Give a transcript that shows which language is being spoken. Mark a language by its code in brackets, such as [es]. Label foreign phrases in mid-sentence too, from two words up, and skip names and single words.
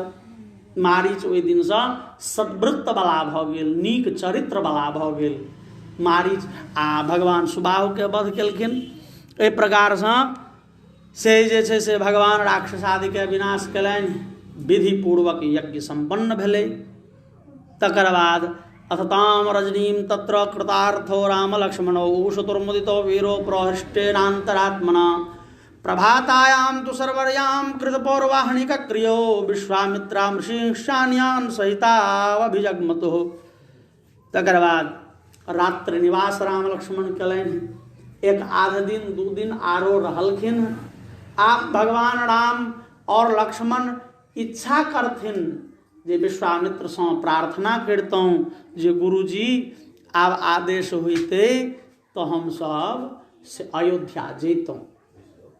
[mai] मारीच ओहि दिन से सद्वृत्त वाला भ गेल, नीक चरित्र वाला भ गेल मारीच। आ भगवान सुबाहु के वध केलखिन। एहि प्रकार से जे छै से भगवान राक्षस आदि के विनाश केलनि, विधि पूर्वक यज्ञ संपन्न भेलै। तकर बाद [sa] अथताम रजनीम तत्र कृतार्थो राम लक्ष्मणो शतुर्मुदितो वीरो प्रहृष्टेनान्तरात्मना, प्रभातायां तु सर्वर्यां कृतपौर्वाहनिक क्रियो विश्वामित्रा मृषिंशान्यान सहितावभिजग्मतुः। [mai] तकर बाद रात्रि निवास राम लक्ष्मण केलनि। एक आध दिन दू दिन आरो रहलखिन। आप भगवान राम और लक्ष्मण इच्छा करथिन जे विश्वामित्र से प्रार्थना करतौं जे गुरुजी आब आदेश होइते तो हम सब से अयोध्या जैतौं।